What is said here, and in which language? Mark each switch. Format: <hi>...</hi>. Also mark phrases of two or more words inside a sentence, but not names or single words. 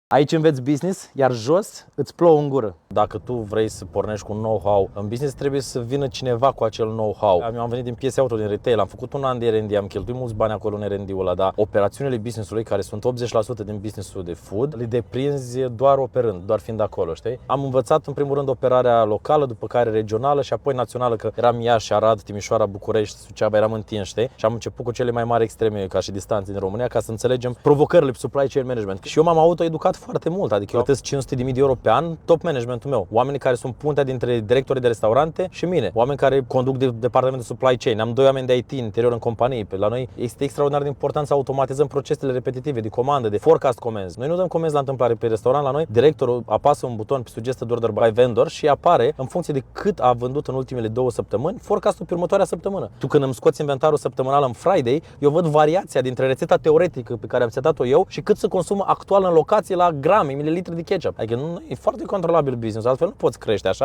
<ro>Aici înveți business, iar jos îți plouă în gură. Dacă tu vrei să pornești cu un know-how în business, trebuie să vină cineva cu acel know-how. Eu am venit din piese auto, din retail, am făcut un an de R&D, am cheltuit mulți bani acolo în R&D-ul ăla, dar operațiunile business-ului, care sunt 80% din business-ul de food, le deprinzi doar operând, doar fiind acolo, știi? Am învățat în primul rând operarea locală, după care regională și apoi națională, că eram Iași, Arad, Timișoara, București, Suceava, eram întins, știi? Și am început cu cele mai mari extreme ca și distanțe din România, ca să înțelegem provocările</ro> <en>supply chain management.</en> <ro>Și eu m-am autoeducat foarte mult, adică eu plătesc 500.000 de euro pe an, top managementul meu, oamenii care sunt puntea dintre directorii de restaurante și mine, oameni care conduc departamentul</ro> <en>supply chain.</en> <ro>Am 2 oameni de IT în interior în companie. La noi este extraordinar de important să automatizăm procesele repetitive de comandă, de forecast comenzi. Noi nu dăm comenzi la întâmplare pe restaurant, la noi directorul apasă un buton pe</ro> <en>suggested order by vendor</en> <ro>și apare în funcție de cât a vândut în ultimele 2 săptămâni forecastul pe următoarea săptămână. Tu când îmi scoți inventarul săptămânal în Friday, eu văd variația dintre rețeta teoretică pe care am setat-o eu și cât se consumă actual în locație la grame, mililitri de ketchup. Adică nu e foarte controlabil business, altfel nu poți crește așa.</ro>